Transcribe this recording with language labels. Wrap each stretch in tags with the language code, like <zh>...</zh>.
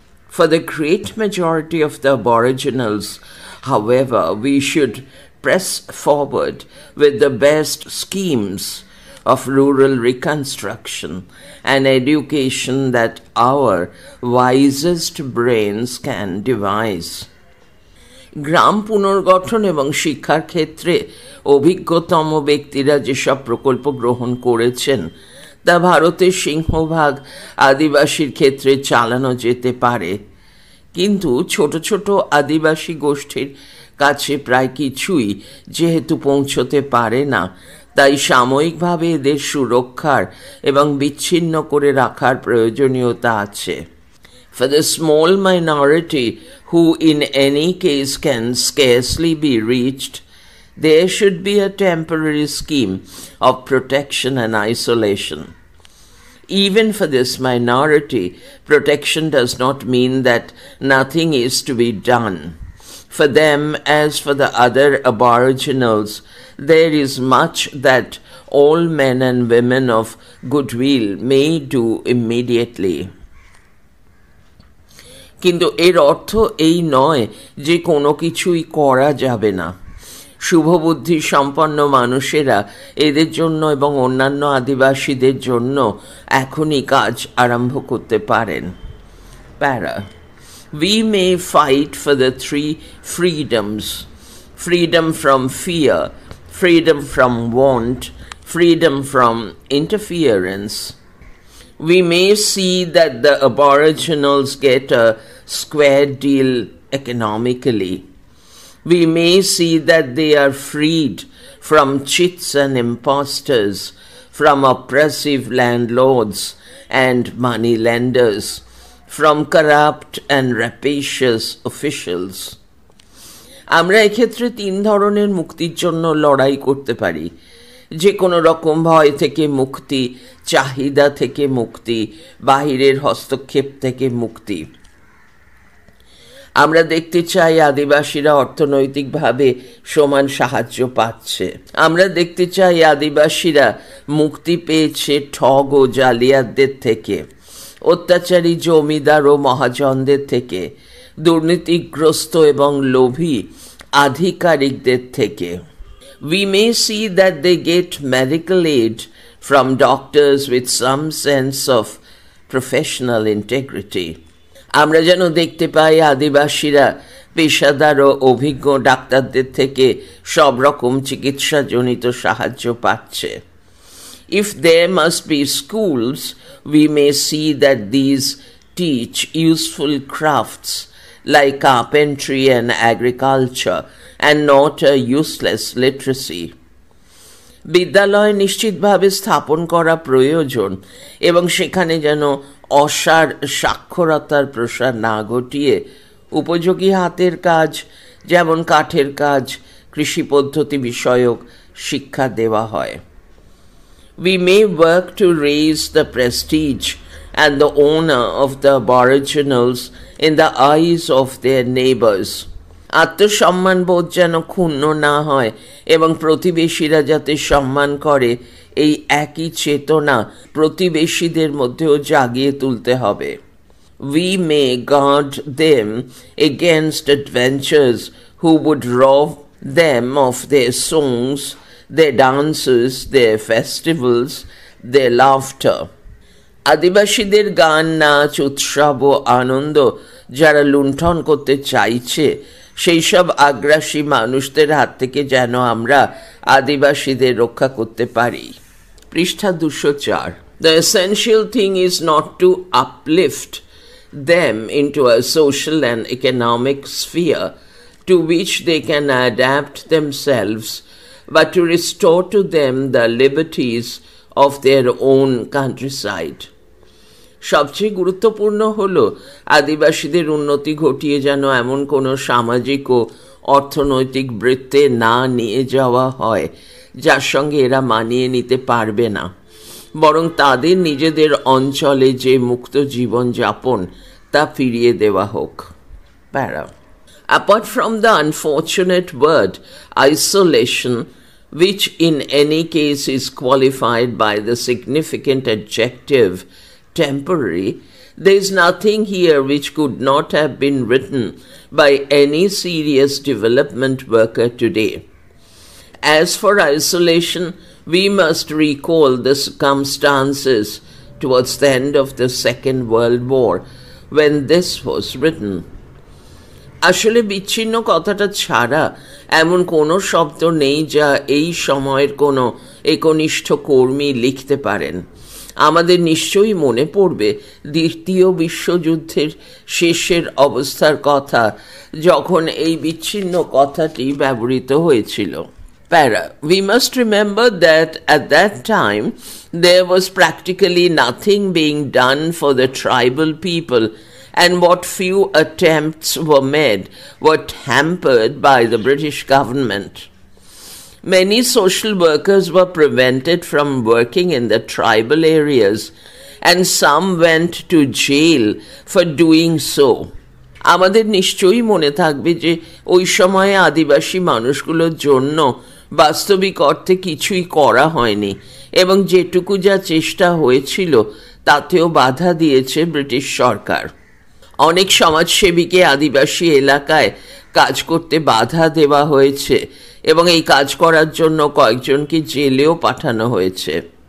<en>For the great majority of the aboriginals, however, we should press forward with the best schemes of rural reconstruction and education that our wisest brains can devise.</en> <bn>গ্রাম পুনর্গঠন এবং শিক্ষার ক্ষেত্রে অভিজ্ঞতম ব্যক্তিরা যেসব প্রকল্প গ্রহণ করেছেন তা ভারতের সিংহভাগ আদিবাসীর ক্ষেত্রে চালানো যেতে পারে, কিন্তু ছোট ছোট আদিবাসী গোষ্ঠীর কাছে প্রায় কিছুই যেহেতু পৌঁছতে পারে না, তাই সাময়িকভাবে এদের সুরক্ষার এবং বিচ্ছিন্ন করে রাখার প্রয়োজনীয়তা আছে।</bn> <en>For the small minority who in any case can scarcely be reached, there should be a temporary scheme of protection and isolation. Even for this minority, protection does not mean that nothing is to be done. For them, as for the other aboriginals, there is much that all men and women of goodwill may do immediately.</en> <bn>কিন্তু এর অর্থ এই নয় যে কোনো কিছুই করা যাবে না। শুভবুদ্ধি সম্পন্ন মানুষেরা এদের জন্য এবং অন্যান্য আদিবাসীদের জন্য এখনই কাজ আরম্ভ করতে পারেন। প্যারা</bn> <en>We may fight for the three freedoms: freedom from fear, freedom from want, freedom from interference. We may see that the aboriginals get a square deal economically. We may see that they are freed from cheats and impostors, from oppressive landlords and money lenders, from corrupt and rapacious officials.</en> <bn>আমরা এক্ষেত্রে তিন ধরনের মুক্তির জন্য লড়াই করতে পারি: যে কোনো রকম ভয় থেকে মুক্তি, চাহিদা থেকে মুক্তি, বাহিরের হস্তক্ষেপ থেকে মুক্তি। আমরা দেখতে চাই আদিবাসীরা অর্থনৈতিকভাবে সমান সাহায্য পাচ্ছে। আমরা দেখতে চাই আদিবাসীরা মুক্তি পেয়েছে ঠগ ও জালিয়াতদের থেকে, অত্যাচারী জমিদার ও মহাজনদের থেকে, দুর্নীতিগ্রস্ত এবং লোভী আধিকারিকদের থেকে।</bn> <en>We may see that they get medical aid from doctors with some sense of professional integrity.</en> <bn>আমরা যেন দেখতে পাই আদিবাসীরা পেশাদার ও অভিজ্ঞ ডাক্তারদের থেকে সব রকম চিকিৎসাজনিত সাহায্য পাচ্ছে।</bn> <en>If there must be schools, we may see that these teach useful crafts like carpentry and agriculture, and not a useless literacy.</en> <bn>বিদ্যালয় নিশ্চিতভাবে স্থাপন করা প্রয়োজন এবং সেখানে যেন অসার সাক্ষরতার প্রসার না ঘটিয়ে উপযোগী হাতের কাজ যেমন কাঠের কাজ, কৃষি পদ্ধতি বিষয়ক শিক্ষা দেওয়া হয়।</bn> <en>We may work to raise the prestige and the honor of the aboriginals in the eyes of their neighbors.</en> <bn>আত্মসম্মানবোধ যেন ক্ষুণ্ণ না হয় এবং প্রতিবেশীরা যাতে সম্মান করে, এই একই চেতনা প্রতিবেশীদের মধ্যেও জাগিয়ে তুলতে হবে।</bn> <en>We may guard them against adventurers who would rob them of their songs, their dances, their festivals, their laughter.</en> <bn>আদিবাসীদের গান, নাচ, উৎসব ও আনন্দ যারা লুণ্ঠন করতে চাইছে, সেই সব আগ্রাসী মানুষদের হাত থেকে যেন আমরা আদিবাসীদের রক্ষা করতে পারি। পৃষ্ঠা 204</bn> <en>The essential thing is not to uplift them into a social and economic sphere to which they can adapt themselves, but to restore to them the liberties of their own countryside.</en> <bn>সবচেয়ে গুরুত্বপূর্ণ হল আদিবাসীদের উন্নতি ঘটিয়ে যেন এমন কোনো সামাজিক ও অর্থনৈতিক বৃত্তে না নিয়ে যাওয়া হয় যার সঙ্গে এরা মানিয়ে নিতে পারবে না, বরং তাদের নিজেদের অঞ্চলে যে মুক্ত জীবন যাপন তা ফিরিয়ে দেওয়া হোক। প্যারা</bn> <en>Apart from the unfortunate word isolation, which in any case is qualified by the significant adjective temporary, there is nothing here which could not have been written by any serious development worker today. As for isolation, we must recall the circumstances towards the end of the Second World War when this was written.</en> <bn>আসলে বিচ্ছিন্ন কথাটা ছাড়া এমন কোনো শব্দ নেই যা এই সময়ের কোনো একনিষ্ঠ কর্মী লিখতে পারেন। আমাদের নিশ্চয়ই মনে পড়বে দ্বিতীয় বিশ্বযুদ্ধের শেষের অবস্থার কথা যখন এই বিচ্ছিন্ন কথাটি ব্যবহৃত হয়েছিল।</bn> <en>Para. We must remember that at that time there was practically nothing being done for the tribal people, and what few attempts were made were hampered by the British government. Many social workers were prevented from working in the tribal areas, and some went to jail for doing so.</en> <bn>আমাদের নিশ্চয়ই মনে থাকবে যে ওই সময়ে আদিবাসী মানুষগুলোর জন্য বাস্তবিক অর্থে কিছুই করা হয়নি এবং যেটুকু যা চেষ্টা হয়েছিল তাতেও বাধা দিয়েছে ব্রিটিশ সরকার। অনেক সমাজসেবীকে আদিবাসী এলাকায় কাজ করতে বাধা দেওয়া হয়েছে এবং এই কাজ করার জন্য কয়েকজনকে জেলেও পাঠানো হয়েছে।</bn>